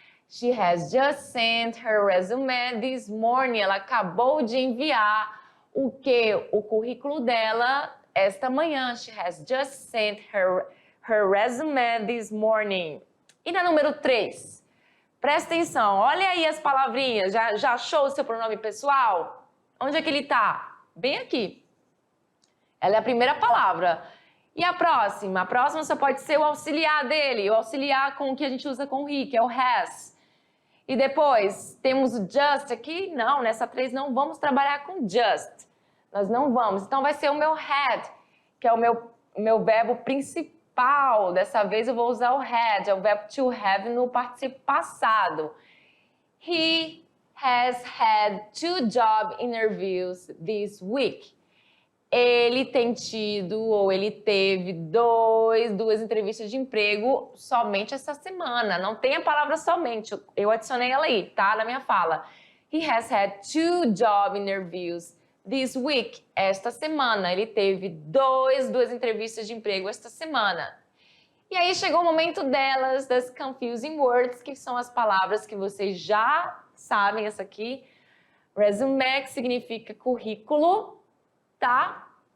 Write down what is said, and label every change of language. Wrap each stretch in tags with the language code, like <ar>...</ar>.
<en>She has just sent her resume this morning.</en> <pt>Ela acabou de enviar o quê? O currículo dela esta manhã.</pt> <en>She has just sent her resume this morning.</en> <pt>E na número 3? Presta atenção. Olha aí as palavrinhas. Já achou o seu pronome pessoal? Onde é que ele está? Bem aqui. Ela é a primeira palavra. E a próxima? A próxima só pode ser o auxiliar dele, o auxiliar com o que a gente usa com he, que é o has. E depois, temos o just aqui? Não, nessa 3 não vamos trabalhar com just. Nós não vamos. Então, vai ser o meu had, que é o meu verbo principal. Dessa vez, eu vou usar o had, é o verbo to have no particípio passado.</pt> <en>He has had 2 job interviews this week.</en> <pt>Ele tem tido ou ele teve duas entrevistas de emprego somente essa semana. Não tem a palavra somente, eu adicionei ela aí, tá? Na minha fala.</pt> <en>He has had 2 job interviews this week.</en> <pt>Esta semana. Ele teve duas entrevistas de emprego esta semana. E aí chegou o momento delas, das</pt> <en>confusing words,</en> <pt>que são as palavras que vocês já sabem, essa aqui. Resume, que significa currículo, tá?</pt>